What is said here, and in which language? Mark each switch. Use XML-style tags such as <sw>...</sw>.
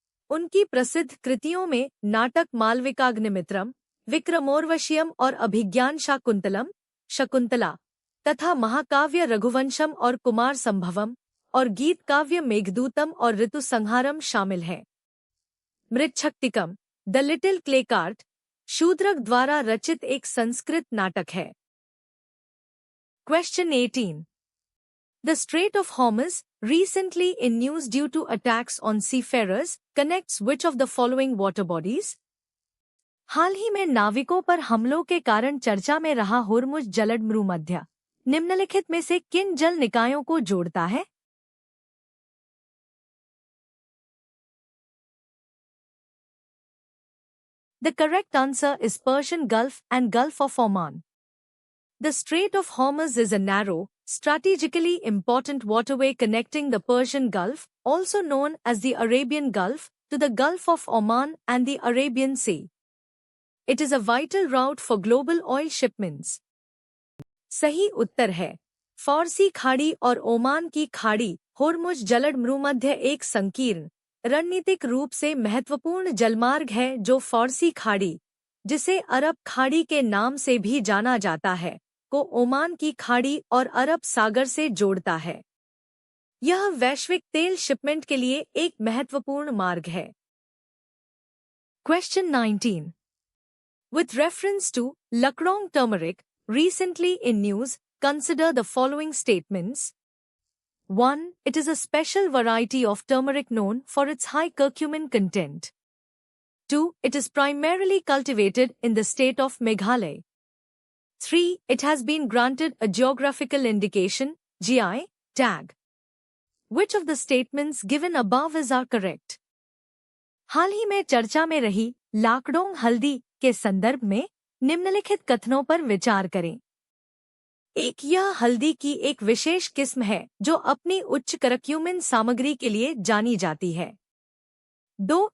<hi>उनकी प्रसिद्ध कृतियों में नाटक मालविकाग्निमित्रम, विक्रमोर्वशीयम और अभिज्ञान शाकुंतलम, शकुंतला तथा महाकाव्य रघुवंशम और कुमार संभवम और गीत काव्य मेघदूतम और ऋतुसंहारम शामिल हैं। मृच्छक्तिकम, the little clay cart, Shudraka द्वारा रचित एक संस्कृत नाटक है।</hi> <en>Question 18. The Strait of Hormuz, recently in news due to attacks on seafarers, connects which of the following water bodies?</en> <hi>हाल ही में नाविकों पर हमलों के कारण चर्चा में रहा होर्मुज जलडमृमध्य निम्नलिखित में से किन जल निकायों को जोड़ता है?</hi> <en>The correct answer is Persian Gulf and Gulf of Oman. The Strait of Hormuz is a narrow, strategically important waterway connecting the Persian Gulf, also known as the Arabian Gulf, to the Gulf of Oman and the Arabian Sea. It is a vital route for global oil shipments.</en> <hi>सही उत्तर है फारसी खाड़ी और Oman की खाड़ी होर्मुज जलडमृमध्य एक संकीर्ण रणनीतिक रूप से महत्वपूर्ण जलमार्ग है जो फारसी खाड़ी, जिसे अरब खाड़ी के नाम से भी जाना जाता है, को ओमान की खाड़ी और अरब सागर से जोड़ता है। यह वैश्विक तेल शिपमेंट के लिए एक महत्वपूर्ण मार्ग है।</hi> <en>Question 19. With reference to Lakrong turmeric, recently in news, consider the following statements. 1. It is a special variety of turmeric known for its high curcumin content. 2. It is primarily cultivated in the state of Meghalaya. 3. It has been granted a geographical indication, GI, tag. Which of the statements given above is are correct?</en> <hi>हाल ही में चर्चा में रही लाकडोंग हल्दी के संदर्भ में निम्नलिखित कथनों पर विचार करें। 1. यह हल्दी की एक विशेष किस्म है जो अपनी उच्च करक्यूमिन सामग्री के लिए जानी जाती है। 2.</hi>